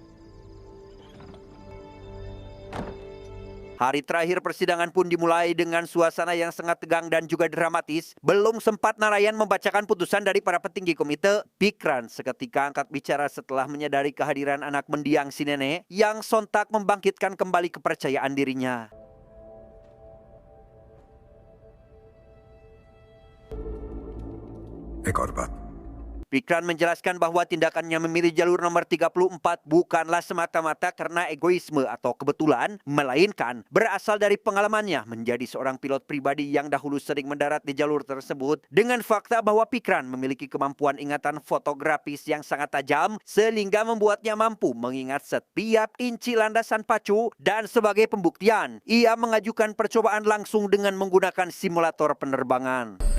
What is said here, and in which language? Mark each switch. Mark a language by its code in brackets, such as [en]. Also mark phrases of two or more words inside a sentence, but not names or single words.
[id] Hari terakhir persidangan pun dimulai dengan suasana yang sangat tegang dan juga dramatis. Belum sempat Narayan membacakan putusan dari para petinggi komite, Pikran seketika angkat bicara setelah menyadari kehadiran anak mendiang si nenek yang sontak membangkitkan kembali kepercayaan dirinya. [hi] एक और बात [id] Pikran menjelaskan bahwa tindakannya memilih jalur nomor 34 bukanlah semata-mata karena egoisme atau kebetulan, melainkan berasal dari pengalamannya menjadi seorang pilot pribadi yang dahulu sering mendarat di jalur tersebut, dengan fakta bahwa Pikran memiliki kemampuan ingatan fotografis yang sangat tajam sehingga membuatnya mampu mengingat setiap inci landasan pacu, dan sebagai pembuktian, ia mengajukan percobaan langsung dengan menggunakan simulator penerbangan.